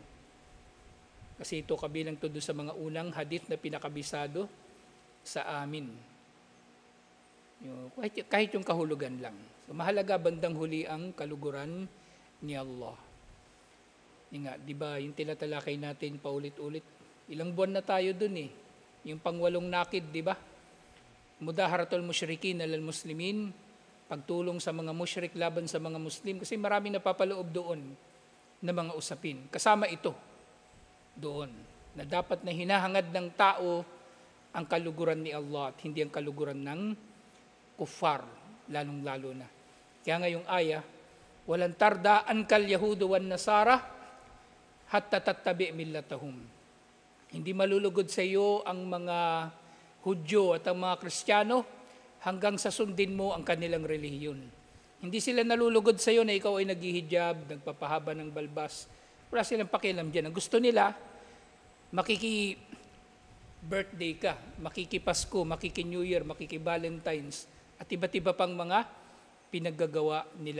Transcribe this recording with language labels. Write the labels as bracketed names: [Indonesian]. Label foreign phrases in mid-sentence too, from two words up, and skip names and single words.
[Filipino] Kasi ito kabilang to doon sa mga unang hadith na pinakabisado sa amin. Kahit yung kahulugan lang. So, mahalaga bandang huli ang kaluguran ni Allah. Di ba, yung tinatalakay natin paulit-ulit. Ilang buwan na tayo dun Yung pangwalong nakid, di ba? [Arabic] مظاهرة المشركين على المسلمين, [Filipino] pagtulong sa mga musyrik laban sa mga Muslim, kasi maraming napapaloob doon na mga usapin. Kasama ito doon, na dapat na hinahangad ng tao ang kaluguran ni Allah at hindi ang kaluguran ng kuffar, lalong-lalo na. Kaya ngayong aya, [Arabic] ولن ترضى عنك اليهود والنصارى حتى تتبع ملتهم. [Filipino] Hindi malulugod sa iyo ang mga Hudyo at ang mga Kristiyano hanggang sa sundin mo ang kanilang relihiyon. Hindi sila nalulugod sa iyo na ikaw ay naghihijab, nagpapahaba ng balbas. Wala silang pakialam dyan. Ang gusto nila, makiki-birthday ka, makiki-Pasko, makiki-New Year, makiki-Valentine's, at iba't iba pang mga pinaggagawa nila.